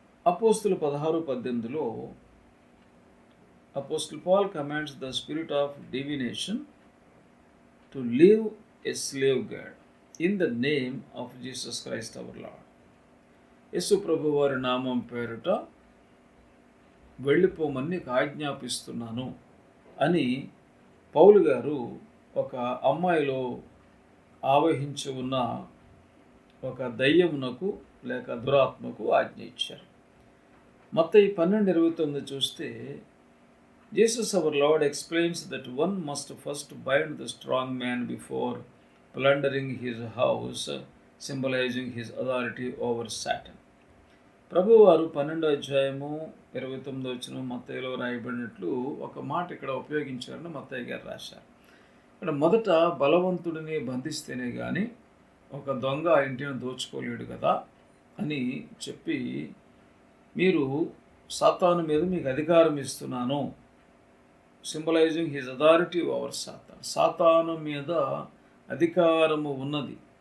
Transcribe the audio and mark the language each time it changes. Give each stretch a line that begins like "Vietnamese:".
English: అపోస్తులు 16:18లో apostle Paul commands the spirit of divination to leave a slave god in the name of Jesus Christ our Lord.
Telugu: యేసు ప్రభు వారి నామం పేరిట వెళ్ళిపోమని నీకు ఆజ్ఞాపిస్తున్నాను అని పౌలు గారు ఒక అమ్మాయిలో ఆవహించి ఉన్న ఒక దయ్యమునకు లేక దురాత్మకు ఆజ్ఞ ఇచ్చారు.
English: మత్తయి 12:29 చూస్తే Jesus our Lord explains that one must first bind the strong man before plundering his house, symbolizing his authority over Satan.
Telugu: ప్రభువారు 12:29 మత్తయిలో రాయబడినట్లు ఒక మాట ఇక్కడ ఉపయోగించారని మత్తయి గారు రాశారు. ఇక్కడ మొదట బలవంతుడిని బంధిస్తేనే కానీ ఒక దొంగ ఆ ఇంటిని దోచుకోలేడు కదా అని చెప్పి, మీరు సాతాను మీద మీకు అధికారం ఇస్తున్నాను,
English: symbolizing his authority over Satan,
Telugu: సాతాను మీద అధికారము ఉన్నది.